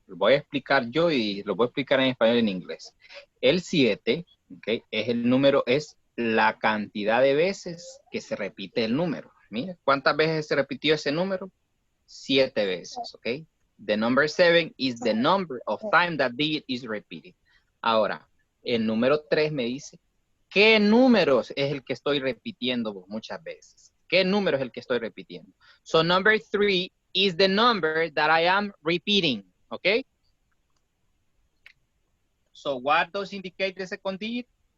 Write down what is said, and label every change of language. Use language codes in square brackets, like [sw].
[es] Lo voy a explicar yo y lo voy a explicar en español y en inglés. El 7, okay, es el número, es la cantidad de veces que se repite el número. Mira, ¿cuántas veces se repitió ese número? 7 veces, ok. [en] The number 7 is the number of time that it is repeated. [es] Ahora, el número 3 me dice, ¿qué números es el que estoy repitiendo muchas veces? ¿Qué número es el que estoy repitiendo? [en] So, number 3 is the number that I am repeating, okay? So, what does indicate the second digit?